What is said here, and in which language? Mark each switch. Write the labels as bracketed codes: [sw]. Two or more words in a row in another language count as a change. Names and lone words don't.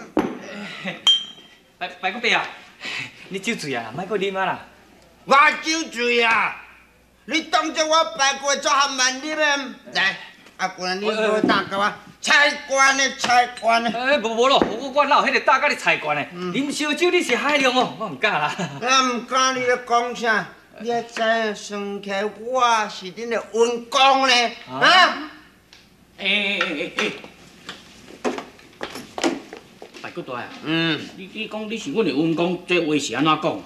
[nan] 白骨伯啊，你酒醉啊，莫搁啉啊啦！我酒醉啊！你当作我白骨做含慢啉的？来，阿官，你无打给我菜罐的菜罐的。无咯，我哪有迄个打甲你菜罐的？啉烧酒你是海量哦，我唔敢啦。我唔敢，你咧讲啥？你也知影算起我是恁的员工呢？啊？白骨大啊！你讲你是阮的员工，这话是安怎讲？